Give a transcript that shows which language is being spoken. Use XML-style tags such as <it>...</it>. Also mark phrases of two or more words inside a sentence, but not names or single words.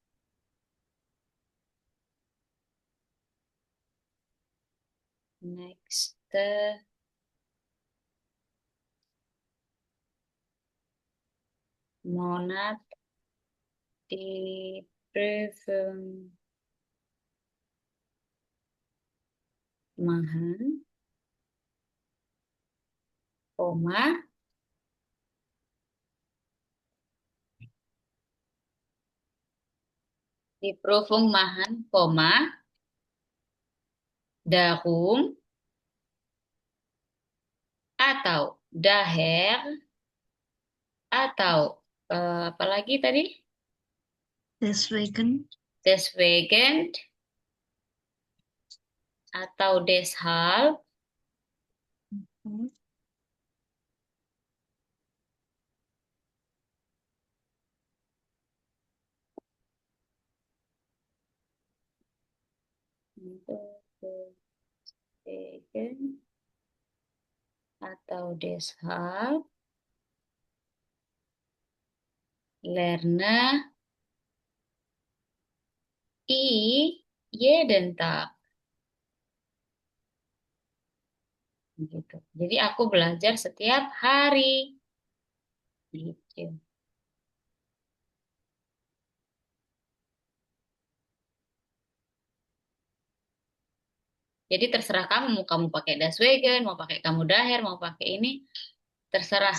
<de>nächste Monat die Prüfung machen, koma, die Prüfung machen, koma, darum,</de> <id>atau daher, atau apa lagi tadi?</id> <de>Deswegen. Deswegen, atau deshalb, Hmm. deswegen, atau deshalb, lerne ich jeden Tag.</de> <id>Gitu. Jadi aku belajar setiap hari. Gitu. Jadi terserah kamu, mau kamu pakai Daswegen, mau pakai kamu daher, mau pakai ini, terserah</id>